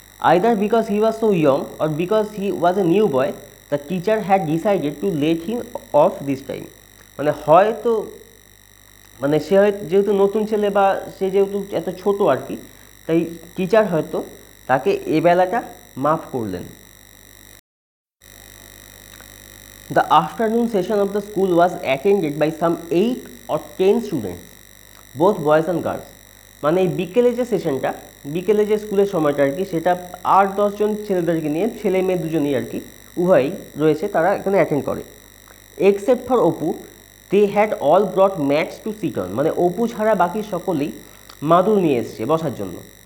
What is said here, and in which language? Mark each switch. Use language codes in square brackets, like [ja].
[en] Either because he was so young or because he was a new boy the teacher had decided to let him off this time. [bn] মানে হয়তো মানে সে হয় যেহেতু নতুন ছেলে বা সে যেহেতু এত ছোট আর কি, তাই টিচার হয়তো তাকে এ বেলাটা মাফ করলেন। [en] The afternoon session of the school was attended by some 8 or 10 students, both boys and girls. [bn] মানে এই বিকেলে যে সেশনটা, বিকেলে যে স্কুলের সময়টা আর কি, সেটা 8-10 জন ছেলেদেরকে নিয়ে, ছেলে মেয়ে দুজনেই আর কি উভয়ই রয়েছে, তারা এখানে অ্যাটেন্ড করে। [en] Except for Apu, they had all brought mats to sit on. [bn] মানে অপু ছাড়া বাকি সকলেই মাদুর নিয়ে এসছে বসার জন্য।